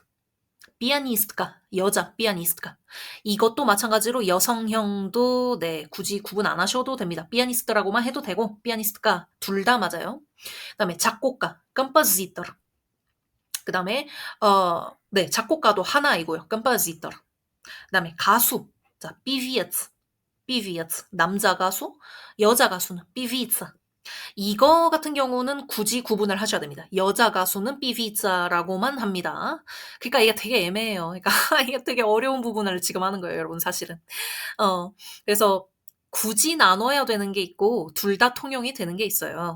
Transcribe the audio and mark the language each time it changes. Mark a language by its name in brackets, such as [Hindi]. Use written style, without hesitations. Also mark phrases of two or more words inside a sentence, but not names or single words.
[Korean] 피아니스트가 여자 피아니스트가 이것도 마찬가지로 여성형도 네 굳이 구분 안 하셔도 됩니다. 피아니스트라고만 해도 되고 피아니스트가 둘 다 맞아요. 그다음에 작곡가 compositor 그다음에 네 작곡가도 하나이고요. compositor 그다음에 가수 자 [Russian] pevец pevец [Korean] 남자 가수 여자 가수는 pevица 이거 같은 경우는 굳이 구분을 하셔야 됩니다. 여자 가수는 삐비자라고만 합니다. 그러니까 이게 되게 애매해요. 그러니까 이게 되게 어려운 부분을 지금 하는 거예요, 여러분 사실은. 그래서 굳이 나눠야 되는 게 있고 둘 다 통용이 되는 게 있어요.